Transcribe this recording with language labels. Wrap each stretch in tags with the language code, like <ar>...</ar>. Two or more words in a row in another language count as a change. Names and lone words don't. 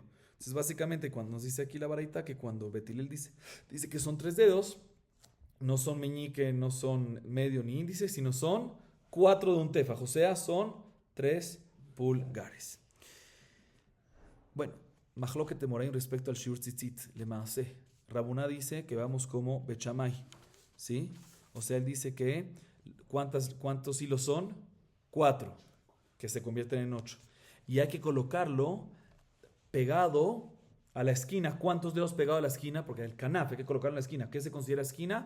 <es>Entonces, básicamente, cuando nos dice aquí la baraita, que cuando Betilel dice que son 3 dedos, no son meñique, no son medio ni índice, sino son 4 de un tefaj, o sea, son 3 pulgares. Bueno,</es> <he>מחלוקת אמוראים</he> <es>respecto al</es> <he>שיעור ציצית למעשה.</he> <es>Rabuná dice que vamos como Bet Shammai, ¿sí? O sea, él dice que ¿cuántos hilos son? 4, que se convierten en 8. Y hay que colocarlo pegado a la esquina. ¿Cuántos dedos pegado a la esquina? Porque el canaf hay que colocarlo en la esquina. ¿Qué se considera esquina?</es>